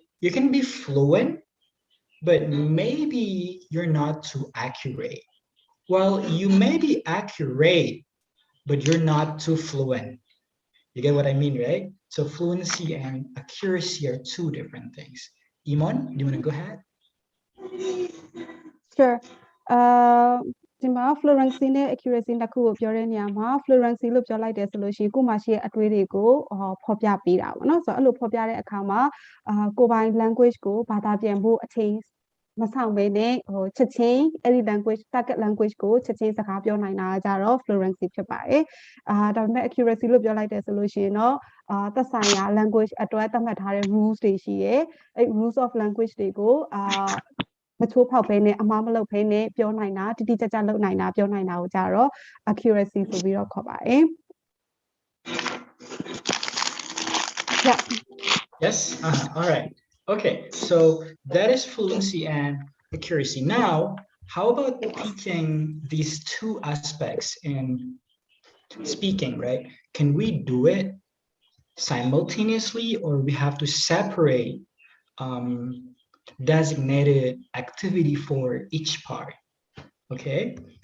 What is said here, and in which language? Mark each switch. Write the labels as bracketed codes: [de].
[en] You can be fluent, but maybe you're not too accurate. Well, you may be accurate, but you're not too fluent. You get what I mean, right? So fluency and accuracy are two different things. Imon, do you want to go ahead? Sure. [my] ဒီမှာ fluency နဲ့ accuracy နှစ်ခုကိုပြောတဲ့နေရာမှာ fluency လို့ပြောလိုက်တယ်ဆိုလို့ရှိရင်ကိုမှရှိရဲ့အတွေ့တွေကိုဖော်ပြပေးတာပေါ့နော်ဆိုတော့အဲ့လိုဖော်ပြတဲ့အခါမှာ ကိုပိုင် language ကိုဘာသာပြန်ဖို့အချိန်မဆောင်ဘဲနဲ့ချက်ချင်းအဲ့ဒီ language target language ကိုချက်ချင်းစကားပြောနိုင်တာကြတော့ fluency ဖြစ်ပါတယ်ဒါပေမဲ့ accuracy လို့ပြောလိုက်တယ်ဆိုလို့ရှိရင်တော့သက်ဆိုင်ရာ language အတွက်သတ်မှတ်ထားတဲ့ rules တွေရှိရဲ့အဲ့ rules of language တွေကိုမချိုးဖောက်ဘဲနဲ့အမှားမလုပ်ဘဲနဲ့ပြောနိုင်တာတိတိကျကျလုပ်နိုင်တာပြောနိုင်တာကိုကြတော့ accuracy ဆိုပြီးတော့ခေါ်ပါတယ် Yeah. [en] Yes. All right. Okay. So that is fluency and accuracy. Now, how about teaching these two aspects in speaking, right? Can we do it simultaneously, or we have to separate designated activity for each part? Okay.